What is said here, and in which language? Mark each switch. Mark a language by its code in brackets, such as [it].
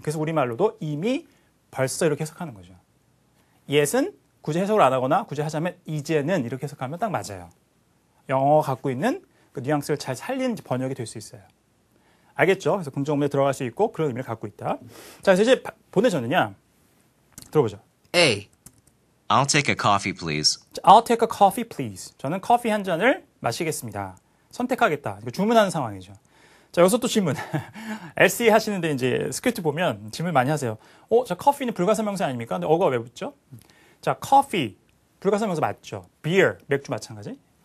[ko] 그래서 우리말로도 이미 벌써 이렇게 해석하는 거죠. yet은 굳이 해석을 안 하거나 굳이 하자면 이제는 이렇게 해석하면 딱 맞아요. 영어가 갖고 있는 그 뉘앙스를 잘 살린 번역이 될 수 있어요. 알겠죠? 그래서 긍정문에 들어갈 수 있고 그런 의미를 갖고 있다. 자, 그래서 이제 보내졌느냐? 들어보죠. [en] A. I'll take a coffee, please. 자, I'll take a coffee, please. [ko] 저는 커피 한 잔을 마시겠습니다. 선택하겠다. 이거 주문하는 상황이죠. 자, 여기서 또 질문. LC 하시는데 이제 스크립트 보면 질문 많이 하세요. 자, 커피는 불가사명사 아닙니까? 근데 어가 왜 붙죠? 자, 커피 불가사명사 맞죠? beer 맥주 마찬가지.